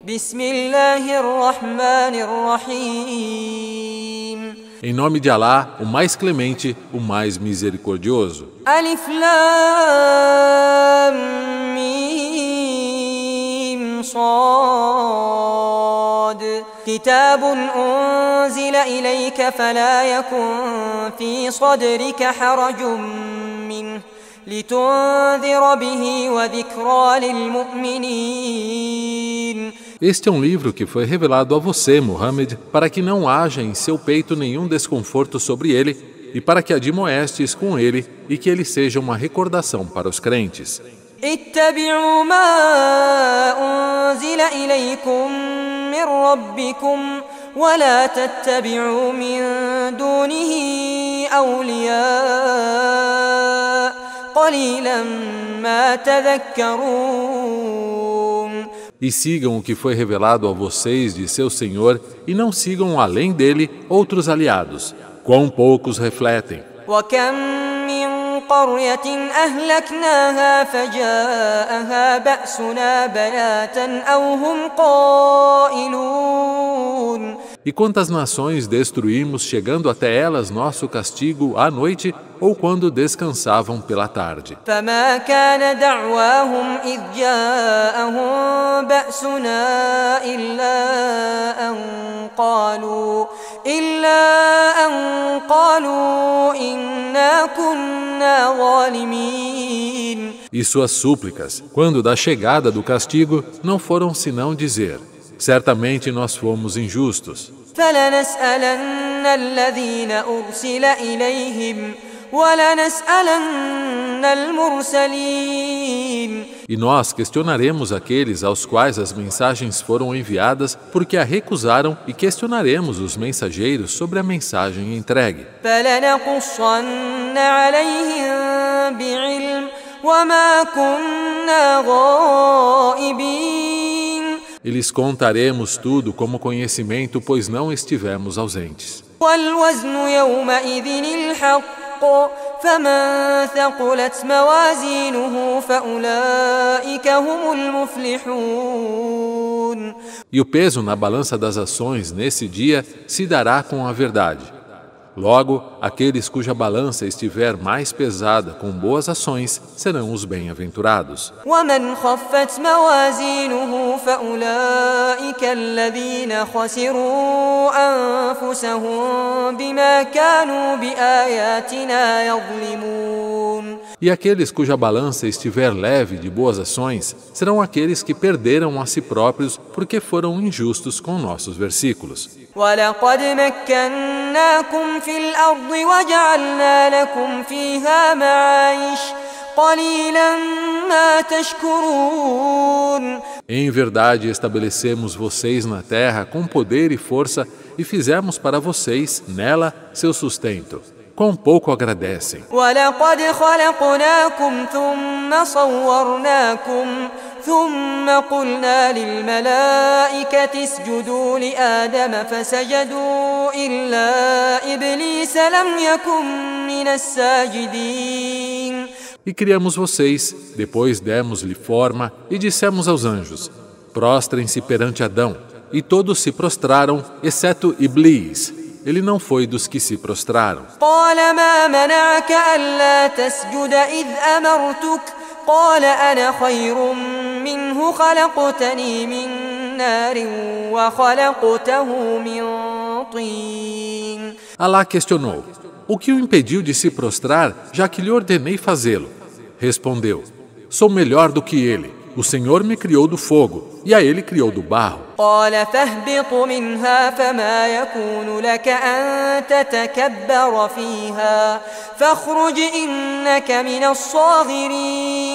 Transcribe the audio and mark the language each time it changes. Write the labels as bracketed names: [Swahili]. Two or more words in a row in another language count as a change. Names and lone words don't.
[Arabic] بسم الله الرحمن الرحيم [Portuguese] Em nome de Alá, o mais clemente, o mais misericordioso. [Arabic] ألف لام ميم صاد كتاب أنزل إليك فلا يكن في صدرك حرج منه لتنذر به وذكرى للمؤمنين. [Portuguese] Este é um livro que foi revelado a você, Muhammad, para que não haja em seu peito nenhum desconforto sobre ele e para que admoestes com ele e que ele seja uma recordação para os crentes. [Arabic] اتبعوا ما أنزل إليكم من ربكم ولا تتبعوا من دونه أولياء قليلا ما تذكرون. [Portuguese] E sigam o que foi revelado a vocês de seu Senhor e não sigam além dele outros aliados. Quão poucos refletem. [Arabic] وكم من قرية أهلكناها فجاءها بأسنا بياتا أو هم قائلون. [Portuguese] E quantas nações destruímos chegando até elas nosso castigo à noite ou quando descansavam pela tarde. [Arabic] فما كان دعواهم إذ جاءهم بأسنا إلا أن قالوا إنا كنا ظالمين. [Portuguese] E suas súplicas, quando da chegada do castigo, não foram senão dizer: certamente nós fomos injustos. [Arabic] فلنسألن الذين أرسل إليهم ولنسألن المرسلين. [Portuguese] E nós questionaremos aqueles aos quais as mensagens foram enviadas, porque a recusaram, e questionaremos os mensageiros sobre a mensagem entregue. [Arabic] فلنقصن عليهم بعلم وما كنا غائبين. [Portuguese] E lhes contaremos tudo como conhecimento, pois não estivemos ausentes. [Arabic] والوزن يومئذ الحق فمن ثقلت موازينه فأولئك هم المفلحون. [Portuguese] E o peso na balança das ações nesse dia se dará com a verdade. Logo, aqueles cuja balança estiver mais pesada com boas ações serão os bem-aventurados. [Arabic] ومن خفت موازينه فأولئك الذين خسروا أنفسهم بما كانوا بآياتنا يظلمون. [Portuguese] E aqueles cuja balança estiver leve de boas ações serão aqueles que perderam a si próprios porque foram injustos com nossos versículos. [Arabic] ولقد مكناكم في الأرض وجعلنا لكم فيها معايش قليلا ما تشكرون. [Portuguese] Em verdade, estabelecemos vocês na terra com poder e força e fizemos para vocês, nela, seu sustento. Quão pouco agradecem. [Arabic] ولقد خلقناكم ثم صورناكم ثم قلنا للملائكة اسجدوا لآدم فسجدوا إلا إبليس لم يكن من الساجدين. [Portuguese] E criamos vocês, depois demos-lhe forma e dissemos aos anjos: prostrem-se perante Adão. E todos se prostraram, exceto Iblis. Ele não foi dos que se prostraram. [Arabic] قال ما منعك ألا تسجد إذ أمرتك قال أنا خير منه خلقتني من نار وخلقته من طين. [Portuguese] Alá questionou: o que o impediu de se prostrar, já que lhe ordenei fazê-lo? Respondeu: sou melhor do que ele. O Senhor me criou do fogo, e a ele criou do barro. [Arabic] قال فاهبط منها فما يكون لك أن تتكبر فيها فاخرج إنك من الصاغرين.